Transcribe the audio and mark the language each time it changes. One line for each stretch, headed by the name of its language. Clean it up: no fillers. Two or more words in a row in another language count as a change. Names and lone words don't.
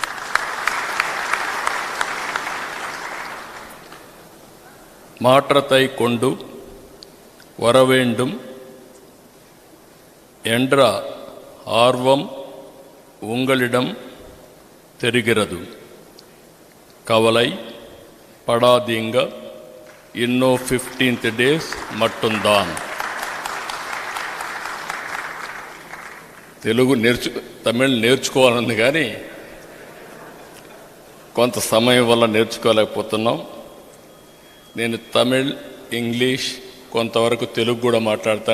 Tamil: மாற்றத்தை கொண்டு வர வேண்டும் என்ற ஆர்வம் உங்களிடம் தெரிகிறது. கவலை படாதீங்க, இன்னும் 15th days மட்டும்தான்.
Telugu: తమిళ్ నేర్చుకోవాలని కానీ కొంత సమయం వల్ల నేర్చుకోలేకపోతున్నాం. నేను తమిళ్, ఇంగ్లీష్, కొంతవరకు తెలుగు కూడా మాట్లాడతాను.